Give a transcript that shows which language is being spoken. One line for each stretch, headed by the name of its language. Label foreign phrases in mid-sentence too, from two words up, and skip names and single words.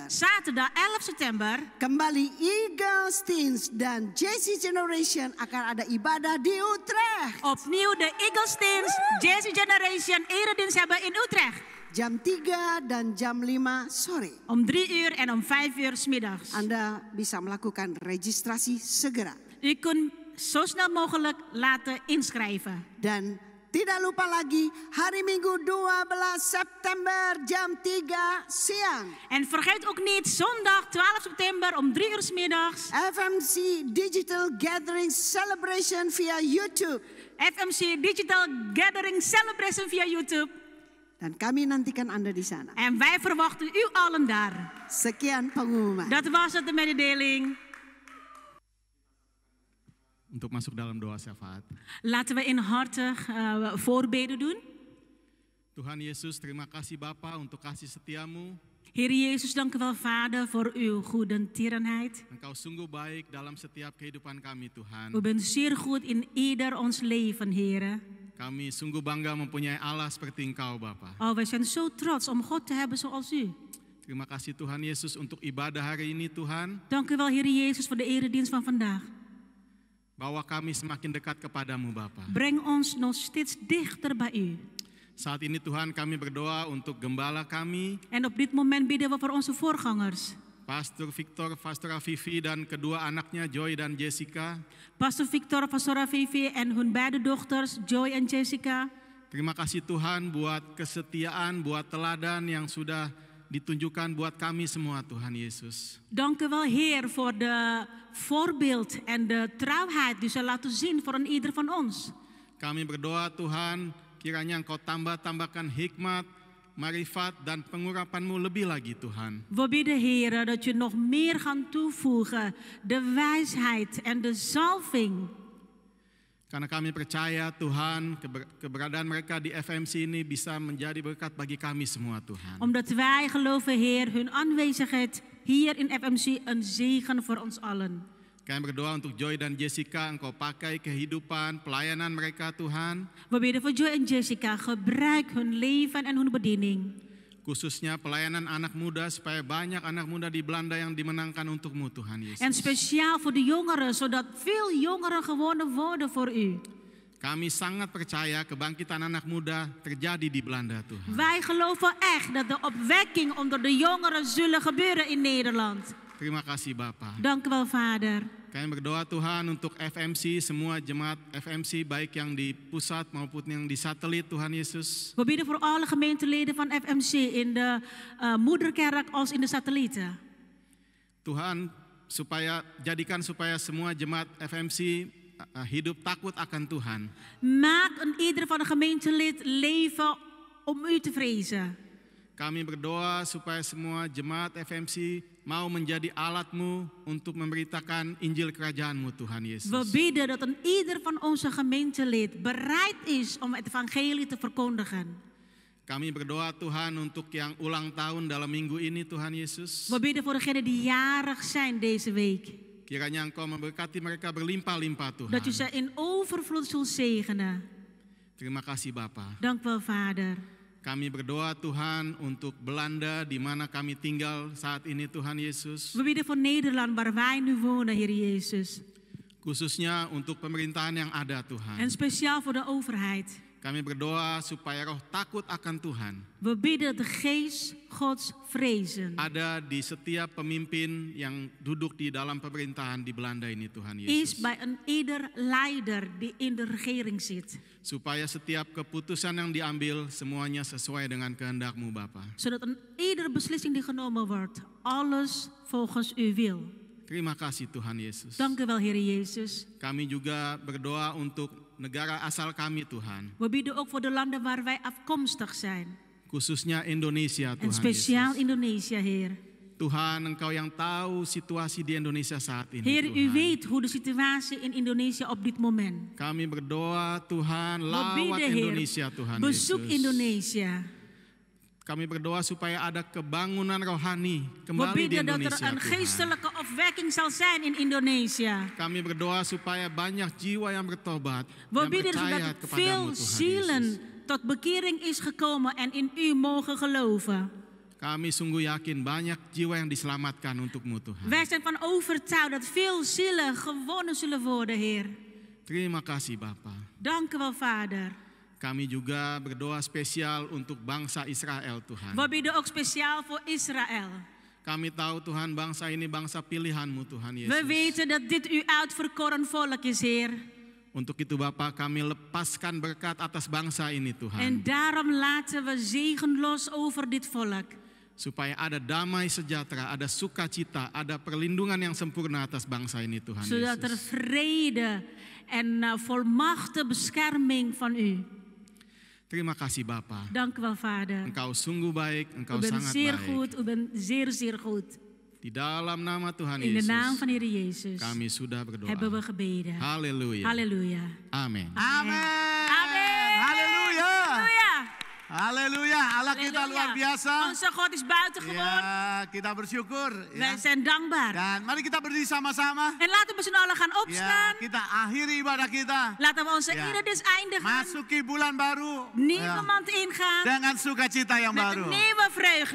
Dutch: Zaterdag 11 September.
Indonesian: Kembali Eagles Teens dan JC Generation akan ada ibadah di Utrecht.
Dutch: Opnieuw de Eagles Teens, JC Generation eredienst hebben in Utrecht.
Indonesian: Jam 3 dan jam 5 sore.
Dutch: Om 3 uur en om 5 uur 's middags.
Indonesian: Anda bisa melakukan registrasi segera.
Dutch: U kunt zo snel mogelijk laten inschrijven.
Indonesian: Dan tidak lupa lagi hari Minggu 12 September jam 3 siang.
Dutch: En vergeet ook niet zondag 12 september om 3 uur 's middags.
Indonesian: FMC Digital Gathering Celebration via YouTube.
Dutch: FMC Digital Gathering Celebration via YouTube.
Indonesian: Dan kami nantikan Anda di sana.
Dutch: En wij verwachten u allen daar.
Indonesian: Sekian pengumuman.
Dutch: Dat was het, de mededeling.
Indonesian: Untuk masuk dalam doa syafaat.
Dutch: Laten we inhartig voorbeden doen.
Indonesian: Tuhan Yesus, terima kasih Bapa untuk kasih setiamu.
Dutch: Heer Jezus, dank u wel Vader voor uw goedertierenheid.
Indonesian: Engkau sungguh baik dalam setiap kehidupan kami Tuhan.
Dutch: U bent zeer goed in ieder ons leven, Heer.
Indonesian: Kami sungguh bangga mempunyai Allah seperti Engkau Bapa.
Dutch: Oh, wij zijn zo trots om God te hebben zoals u.
Indonesian: Terima kasih Tuhan Yesus untuk ibadah hari ini Tuhan.
Dutch: Dank u wel Heer Jezus voor de eredienst van vandaag.
Indonesian: Bawa kami semakin dekat kepadamu Bapa.
Dutch: Breng ons nog steeds dichter bij u.
Indonesian: Saat ini Tuhan kami berdoa untuk gembala kami.
Dutch: En op dit moment bidden we voor onze voorgangers.
Indonesian: Pastor Victor, Pastora Vivi dan kedua anaknya Joy dan Jessica.
Dutch: Pastor Victor, Pastora Vivi en hun beide dochters Joy en Jessica.
Indonesian: Terima kasih Tuhan buat kesetiaan, buat teladan yang sudah ditunjukkan buat kami semua Tuhan Yesus.
Dutch: Dank u wel Heer voor de voorbeeld en de trouwheid die ze laten zien voor een ieder van ons.
Indonesian: Kami berdoa Tuhan, kiranya Engkau tambahkan hikmat, marifat dan pengurapan-Mu lebih lagi Tuhan.
Dutch: We bidden Heer dat je nog meer gaat toevoegen, de wijsheid en de zalving.
Indonesian: Karena kami percaya Tuhan keberadaan mereka di FMC ini bisa menjadi berkat bagi kami semua Tuhan.
Dutch: Omdat wij geloven Heer, hun aanwezigheid hier in FMC een zegen voor ons allen.
Indonesian: Kami berdoa untuk Joy dan Jessica, Engkau pakai kehidupan, pelayanan mereka Tuhan.
Dutch: We bidden voor Joy en Jessica, gebruik hun leven en hun bediening.
Indonesian: Khususnya pelayanan anak muda supaya banyak anak muda di Belanda yang dimenangkan untuk-Mu Tuhan Yesus.
Dutch: En speciaal voor de jongeren, zodat veel jongeren gewonnen worden voor u.
Indonesian: Kami sangat percaya kebangkitan anak muda terjadi di Belanda Tuhan.
Dutch: Wij geloven echt dat de opwekking onder de jongeren zullen gebeuren in Nederland.
Indonesian: Terima kasih Bapa.
Dutch: Dank u wel Vader.
Indonesian: Kami berdoa Tuhan untuk FMC, semua jemaat FMC baik yang di pusat maupun yang di satelit Tuhan Yesus.
Dutch: We bidden voor alle gemeenteleden van FMC in de moederkerk als in de satellieten.
Indonesian: Tuhan jadikan supaya semua jemaat FMC hidup takut akan Tuhan.
Dutch: Maak een ieder van de gemeentelid leven om u te vrezen.
Indonesian: Kami berdoa supaya semua jemaat FMC mau menjadi alat-Mu untuk memberitakan Injil Kerajaan-Mu Tuhan Yesus.
Dutch: We bidden dat een ieder van onze gemeentelid bereid is om het evangelie te verkondigen.
Indonesian: Kami berdoa Tuhan untuk yang ulang tahun dalam minggu ini Tuhan Yesus.
Dutch: We bidden voor degenen die jarig zijn deze week.
Indonesian: Kiranya Engkau memberkati mereka berlimpah-limpah Tuhan.
Dutch: Dat u ze in overvloed zult zegenen.
Indonesian: Terima kasih Bapa.
Dutch: Dank u wel, Vader.
Indonesian: Kami berdoa Tuhan untuk Belanda di mana kami tinggal saat ini Tuhan Yesus.
Dutch: We bidden voor Nederland waar wij nu wonen, Heer Jezus.
Indonesian: Khususnya untuk pemerintahan yang ada Tuhan.
Dutch: En speciaal voor de overheid.
Indonesian: Kami berdoa supaya roh takut akan Tuhan
Dutch: We bidden de geest Gods vrezen.
Indonesian: ada di setiap pemimpin yang duduk di dalam pemerintahan di Belanda ini Tuhan
Dutch: Is
Indonesian: Yesus.
Dutch: bij een ieder leider die in de regering zit.
Indonesian: Supaya setiap keputusan yang diambil semuanya sesuai dengan kehendak-Mu Bapa.
Dutch: Zodat een ieder beslissing die genomen wordt, alles volgens uw wil.
Indonesian: Terima kasih Tuhan Yesus.
Dutch: Dank u wel, Heer Jezus.
Indonesian: Kami juga berdoa untuk negara asal kami Tuhan.
Dutch: We bidden ook voor de landen waar wij afkomstig zijn.
Indonesian: Khususnya Indonesia
Dutch: En
Indonesian: Tuhan
Dutch: speciaal
Indonesian: Yesus.
Dutch: Indonesia, Heer.
Indonesian: Tuhan Engkau yang tahu situasi di Indonesia saat ini
Dutch: Heer, u
Indonesian: Tuhan.
Dutch: weet hoe de situatie in Indonesië op dit moment.
Indonesian: Kami berdoa Tuhan
Dutch: We
Indonesian: lawat
Dutch: bidden, Heer,
Indonesian: Indonesia Tuhan
Dutch: bezoek
Indonesian: Yesus.
Dutch: Indonesia.
Indonesian: Kami berdoa supaya ada kebangunan rohani
Dutch: We
Indonesian: kembali di
Dutch: bidden dat er
Indonesian: Indonesia
Dutch: een
Indonesian: Tuhan.
Dutch: geestelijke opwekking zal zijn in Indonesië.
Indonesian: Kami berdoa supaya banyak jiwa yang bertobat,
Dutch: We
Indonesian: yang
Dutch: bidden
Indonesian: percaya
Dutch: zodat
Indonesian: kepadamu
Dutch: veel
Indonesian: Tuhan
Dutch: zielen
Indonesian: Yesus.
Dutch: tot bekering is gekomen en in u mogen geloven.
Indonesian: Kami sungguh yakin banyak jiwa yang diselamatkan untuk-Mu Tuhan.
Dutch: Wij zijn van overtuigd dat veel zielen gewonnen zullen worden, Heer.
Indonesian: Terima kasih Bapa.
Dutch: Dank u wel, Vader.
Indonesian: Kami juga berdoa spesial untuk bangsa Israel Tuhan.
Dutch: We bidden ook speciaal voor Israël.
Indonesian: Kami tahu Tuhan bangsa ini bangsa pilihan-Mu Tuhan
Dutch: We
Indonesian: Yesus.
Dutch: weten dat dit uw uitverkoren volk is, Heer.
Indonesian: Untuk itu Bapa kami lepaskan berkat atas bangsa ini
Dutch: En
Indonesian: Tuhan.
Dutch: daarom laten we zegen los over dit volk.
Indonesian: Supaya ada damai sejahtera, ada sukacita, ada perlindungan yang sempurna atas bangsa ini Tuhan
Dutch: Zodat er
Indonesian: Yesus.
Dutch: vrede en volmachte bescherming van u.
Indonesian: Terima kasih Bapa.
Dutch: Dank u wel, Vader.
Indonesian: Engkau sungguh baik,
Dutch: U
Indonesian: Engkau
Dutch: bent
Indonesian: sangat
Dutch: zeer
Indonesian: baik.
Dutch: goed, u bent zeer, zeer goed.
Indonesian: Di dalam nama Tuhan
Dutch: In de naam
Indonesian: Yesus
Dutch: van Heer Jezus
Indonesian: kami sudah berdoa.
Dutch: hebben we gebeden.
Indonesian: Haleluya.
Dutch: Halleluja.
Indonesian: Amin.
Dutch: Amin.
Indonesian: Amin. Haleluya.
Dutch: Halleluja.
Indonesian: Haleluya. Allah kita luar biasa.
Dutch: Onze God is buitengewoon.
Indonesian: Ya, kita bersyukur.
Dutch: Wij
Indonesian: Ya.
Dutch: zijn dankbaar.
Indonesian: Dan mari kita berdiri sama-sama.
Dutch: En laten we z'n allen gaan
Indonesian: Ya,
Dutch: opstaan.
Indonesian: kita akhiri ibadah kita.
Dutch: Laten we onze
Indonesian: Ya.
Dutch: ieders eindigen.
Indonesian: Masuki bulan baru.
Dutch: Nieuwe
Indonesian: Ya.
Dutch: maand ingaan.
Indonesian: Dengan sukacita yang
Dutch: Met
Indonesian: baru.
Dutch: een nieuwe vreugde.